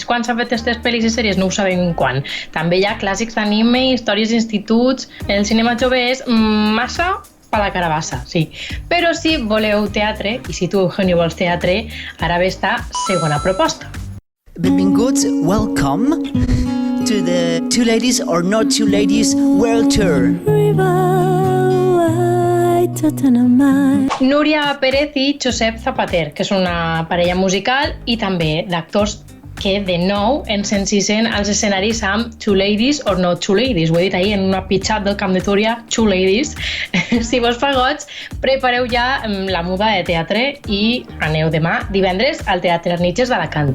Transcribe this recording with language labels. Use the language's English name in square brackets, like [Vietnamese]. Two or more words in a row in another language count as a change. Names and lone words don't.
[Catalan] Quan s'han fet aquestes pel·lis i sèries? No ho sabem quan. També hi ha clàssics d'anime, històries d'instituts. El cinema jove és massa per la carabassa, sí. Però si voleu teatre, i si tu, Eugenio, vols teatre, ara ve esta segona proposta. Benvinguts, [English] welcome to the Two Ladies or Not Two Ladies World Tour. [Catalan] Núria Pérez i Josep Zapater, que és una parella musical i també d'actors que de nou ens encisen als escenaris amb Two Ladies or Not Two Ladies. Ho he dit ahir en una pitjat del Camp de Túria, Two Ladies. Si vos fa goig, prepareu ja la muda de teatre i aneu demà, divendres, al Teatre Arnitges d'Alacant.